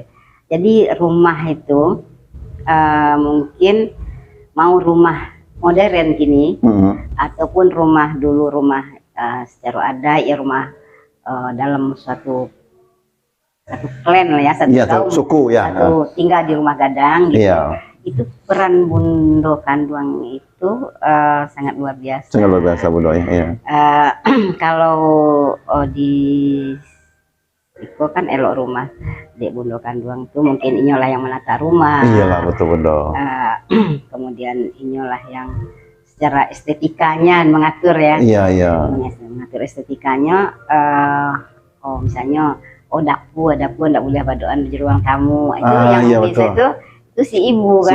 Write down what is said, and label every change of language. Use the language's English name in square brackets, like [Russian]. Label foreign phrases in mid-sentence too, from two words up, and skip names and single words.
[Indonesian] Jadi rumah itu mungkin mau rumah modern kini ataupun rumah dulu rumah secara adat ya rumah dalam suatu klan lah ya, satu kaum, suku ya, tinggal di rumah gadang gitu. Itu peran bundo kandung itu sangat luar biasa. Sangat luar biasa Bundo ya. [Minangkabau] Kalau di Iko kan elok rumah dek bundo kandung itu mungkin inyolah yang menata rumah. [Indonesian] Iyalah betul Bundo. Kemudian inyolah yang secara estetikanya mengatur ya. Iya. Mengatur estetikanya. Misalnya dapur ndak boleh badoan di ruang tamu. Itu yang bisa itu si ibu kan.